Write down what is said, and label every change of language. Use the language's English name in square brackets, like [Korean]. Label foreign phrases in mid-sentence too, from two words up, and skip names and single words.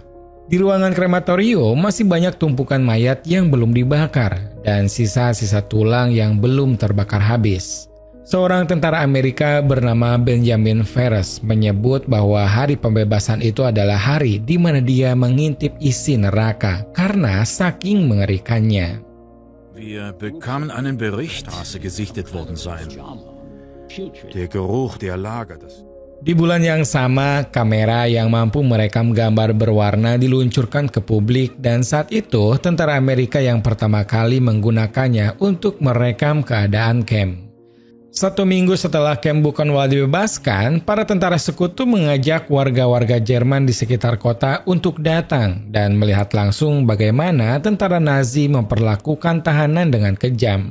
[Indonesian] Di ruangan krematorium masih banyak tumpukan mayat yang belum dibakar dan sisa-sisa tulang yang belum terbakar habis. Seorang tentara Amerika bernama Benjamin Ferris menyebut bahwa hari pembebasan itu adalah hari di mana dia mengintip isi neraka karena saking mengerikannya. [German] Wir bekamen einen Bericht, Straße gesichtet worden sein. Der Geruch der Lager, das... [Indonesian] Di bulan yang sama, kamera yang mampu merekam gambar berwarna diluncurkan ke publik dan saat itu tentara Amerika yang pertama kali menggunakannya untuk merekam keadaan kamp. 1 minggu setelah kamp Buchenwald dibebaskan, para tentara sekutu mengajak warga-warga Jerman di sekitar kota untuk datang dan melihat langsung bagaimana tentara Nazi memperlakukan tahanan dengan kejam.